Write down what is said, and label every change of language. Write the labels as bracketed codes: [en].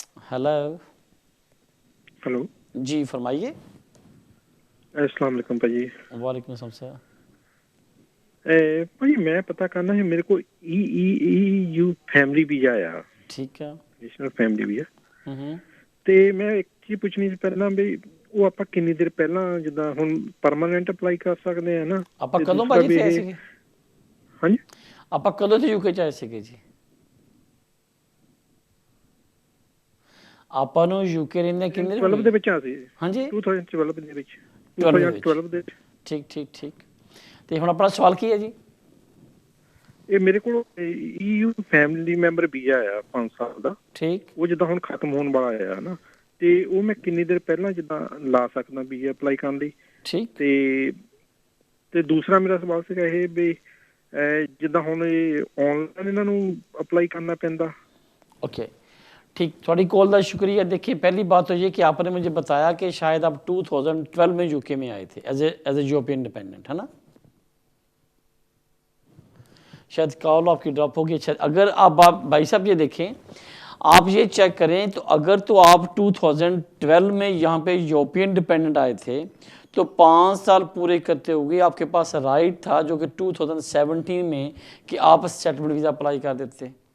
[hi] Hello. Hello. जी फरमाइए। अस्सलाम वालेकुम भाजी। वालेकुम अस्सलाम सर। भाई मैं पता करना है, मेरे को EU फैमिली वीजा आया, ठीक है। [pa] नेशनल फैमिली वीजा, ਤੇ ਮੈਂ ਇੱਕ ਚੀਜ਼ ਪੁੱਛਣੀ ਸੀ ਪਹਿਲਾਂ ਵੀ ਉਹ ਆਪਾਂ ਕਿੰਨੀ ਦੇਰ ਪਹਿਲਾਂ ਜਿੱਦਾਂ ਹੁਣ ਪਰਮਾਨੈਂਟ ਅਪਲਾਈ ਕਰ ਸਕਦੇ ਆ ਨਾ? ਆਪਾਂ ਕਦੋਂ ਭਾਜੀ ਤੇ ਆਏ ਸੀਗੇ? ਹਾਂਜੀ, ਆਪਾਂ ਕਦੋਂ ਤੇ ਯੂਕੇ ਚ ਆਏ ਸੀਗੇ ਜੀ? ਆਪਾਂ ਨੂੰ ਯੂਕੇ ਰਹਿੰਦੇ ਕਿੰਨੇ 12 ਦੇ ਵਿੱਚ ਆ ਸੀ। ਹਾਂਜੀ 2012 ਦੇ ਵਿੱਚ। 2012 ਦੇ। ਠੀਕ ਠੀਕ ਠੀਕ। ਤੇ ਹੁਣ ਆਪਣਾ ਸਵਾਲ ਕੀ ਹੈ ਜੀ? ਇਹ ਮੇਰੇ ਕੋਲ EU ਫੈਮਿਲੀ ਮੈਂਬਰ ਵੀਜ਼ਾ ਆਇਆ 5 ਸਾਲ ਦਾ। ਠੀਕ। ਉਹ ਜਿੱਦਾਂ ਹੁਣ ਖਤਮ ਹੋਣ ਵਾਲਾ ਆ ਨਾ, ਤੇ ਉਹ ਮੈਂ ਕਿੰਨੀ ਦੇਰ ਪਹਿਲਾਂ ਜਿੱਦਾਂ ਲਾ ਸਕਦਾ ਵੀਜ਼ਾ ਅਪਲਾਈ ਕਰਨ ਲਈ? ਠੀਕ। ਤੇ ਦੂਸਰਾ ਮੇਰਾ ਸਵਾਲ ਸੀਗਾ ਇਹ ਵੀ ਜਿੱਦਾਂ ਹੁਣ ਇਹ ਆਨਲਾਈਨ ਇਹਨਾਂ ਨੂੰ ਅਪलाई करना पैंदा। [hi] ओके ठीक, थोड़ी कॉल का शुक्रिया। देखिए पहली बात तो ये कि आपने मुझे बताया कि शायद आप 2012 में यूके में आए थे एज ए यूरोपियन डिपेंडेंट, है ना? शायद कॉल आपकी ड्रॉप होगी। अच्छा, अगर आप भाई साहब ये देखें, आप ये चेक करें तो अगर तो आप 2012 में यहाँ पे यूरोपियन डिपेंडेंट आए थे तो 5 साल पूरे करते हुए आपके पास राइट था जो कि 2017 में कि आप सेटलमेंट वीज़ा अप्लाई कर देते।